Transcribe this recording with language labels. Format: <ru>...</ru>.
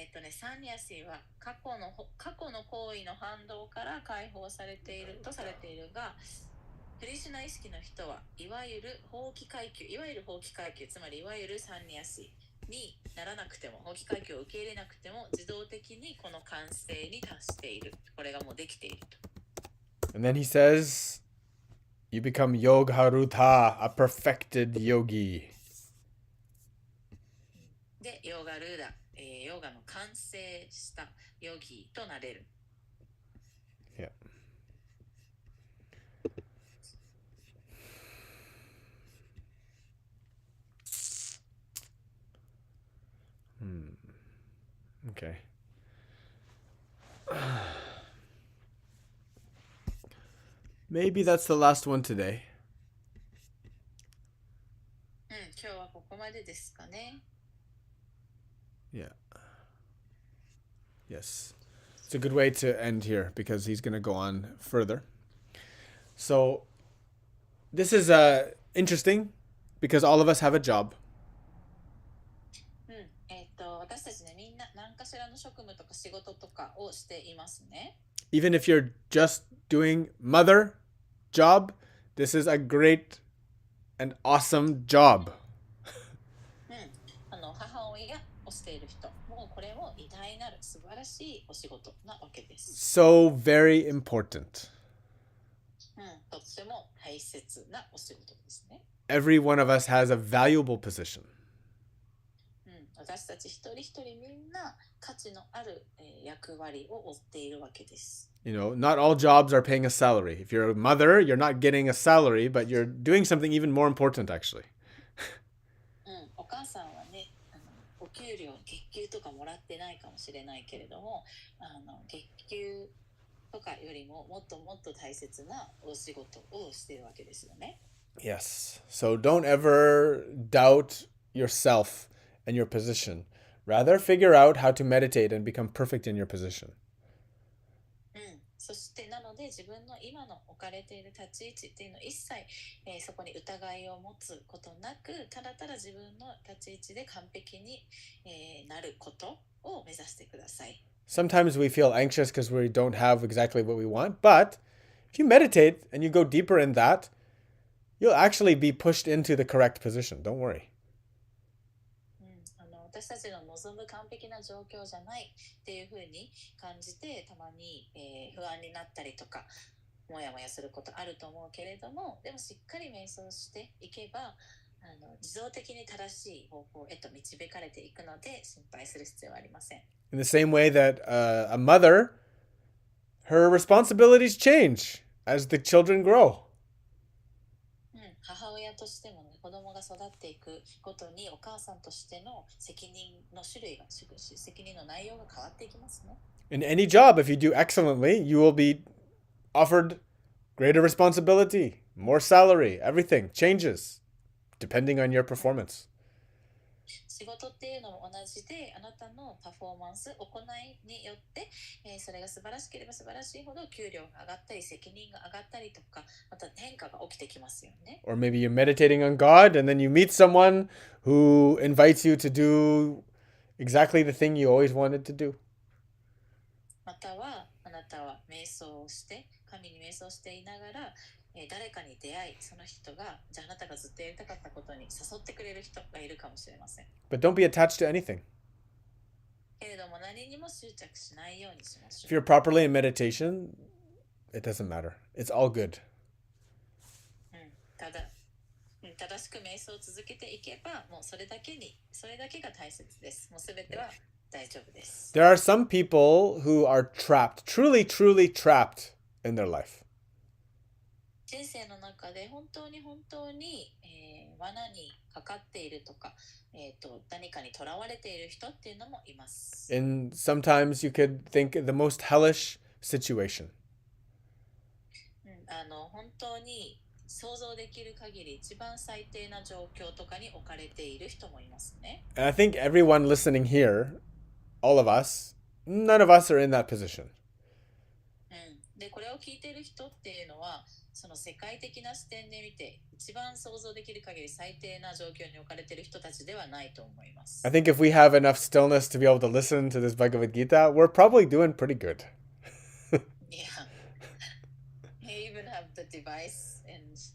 <ja>サンニャシは過去の行為の反動から解放されているとされているが、クリシュナ意識の人はいわゆる放棄階級、つまりいわゆるサンニャシにならなくても、放棄階級を受け入れなくても自動的にこの完成に達している。これがもうできていると。</ja> <en>And then he says, you become Yogharuta, a perfected yogi.</en> <ja>で、ヨガルーダ、ヨガの完成したヨギとなれる。</ja> <en>Yeah. Okay. Maybe that's the last one today.</en> <ja>までですかね。</ja> <en>Yeah. Yes. It's a good way to end here because he's going to go on further. So this is interesting because all of us have a job.</en> <ja>うん、私たちね、みんな何かしらの職務とか仕事とかをしていますね。</ja> <en>Even if you're just doing mother job, this is a great and awesome job.</en> <ja>うん、母親をしている人、もうこれも偉大なる素晴らしいお仕事なわけです。</ja> <en>So very important.</en> <ja>うん、とっても大切なお仕事ですね。</ja> <en>Every one of us has a valuable position.</en> <ja>うん、私たち一人一人みんな価値のある、役割を負っているわけです。</ja> <en>You know, not all jobs are paying a salary. If you're a mother, you're not getting a salary, but you're doing something even more important, actually.</en> <ja>うん、お母さんはね、お給料、月給とかもらってないかもしれないけれども、月給とかよりももっともっと大切なお仕事をしているわけですよね。</ja> <en>Yes. So don't ever doubt yourself and your position. Rather, figure out how to meditate and become perfect in your position.</en> <ja>うん、そしてなので自分の今の置かれている立ち位置っていうのを一切、そこに疑いを持つことなく、ただただ自分の立ち位置で完璧に、なることを目指してください。</ja> <en>Sometimes we feel anxious because we don't have exactly what we want, but if you meditate and you go deeper in that, you'll actually be pushed into the correct position. Don't worry.</en> <ja>うん、私たちの望む完璧な状況じゃないっていうふうに感じてたまに、不安になったりとかもやもやすることあると思うけれども、でもしっかり瞑想していけば自動的に正しい方向へと導かれていくので心配する必要はありません。</ja> <en>In the same way that a mother, her responsibilities change as the children grow.</en> <ja>うん、母親としてもね、子供が育っていくごとにお母さんとしての責任の種類が責任の内容が変わっていきますね。</ja> <en>In any job, if you do excellently, you will be offered greater responsibility, more salary, everything changes depending on your performance.</en> <ja>仕事っていうのも同じで、あなたのパフォーマンス、行いによって、それが素晴らしければ素晴らしいほど給料が上がったり、責任が上がったりとか、また変化が起きてきますよね。</ja> <en>Or maybe you're meditating on God and then you meet someone who invites you to do exactly the thing you always wanted to do.</en> <ja>または、あなたは瞑想をして、神に瞑想していながら、誰かに出会い、その人が、じゃああなたがずっとやりたかったことに誘ってくれる人がいるかもしれません。</ja> <en>But don't be attached to anything.</en> <ja>けれども何にも執着しないようにしましょ</ja> <en>If you're properly in meditation, it doesn't matter. It's all good.</en> <ja>う。正しく瞑想を続けていけば、もうそれだけが大切です。もうすべては大丈夫です。</ja> <en>There are some people who are trapped, truly, truly trapped in their life.</en> <ja>人生の中で本当に、罠にかかっているとか、何かにとらわれている人っていうのもいます。</ja> <en>And sometimes you could think the most hellish situation.</en> <ja>本当に想像できる限り一番最低な状況とかに置かれている人もいますね。</ja> <en>And I think everyone listening here, all of us, none of us are in that position.</en> <ja>で、これを聞いている人っていうのは、その世界的な視点で見て、一番想像できる限り最低な状況に置かれている人たちではないと思います。</ja> <en>I think if we have enough stillness to be able to listen to this Bhagavad Gita, we're probably doing pretty good. Yeah. You even have the device and</en>